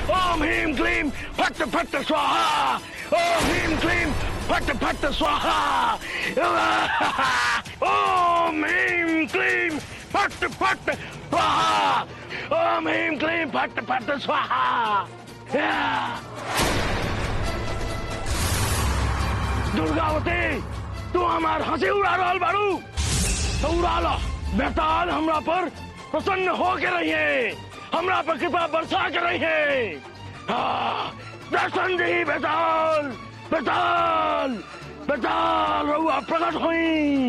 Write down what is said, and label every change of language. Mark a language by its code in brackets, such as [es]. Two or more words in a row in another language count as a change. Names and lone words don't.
[sa] ओम ह्रीं क्लीं फट्ट फट्ट स्वाहा। ओम ह्रीं क्लीं फट्ट फट्ट स्वाहा। ओम ह्रीं क्लीं फट्ट फट्ट स्वाहा। ओम ह्रीं क्लीं फट्ट फट्ट स्वाहा। [bho] दुर्गावती, तू हमार हंसी उड़ा रहल बारू तो उड़ा लो। बेताल हमरा पर प्रसन्न हो के रहिए, हमरा पर कृपा बरसा के रहिए। दर्शन दी बेताल, बेताल, बेताल रहुआ प्रकट हुई।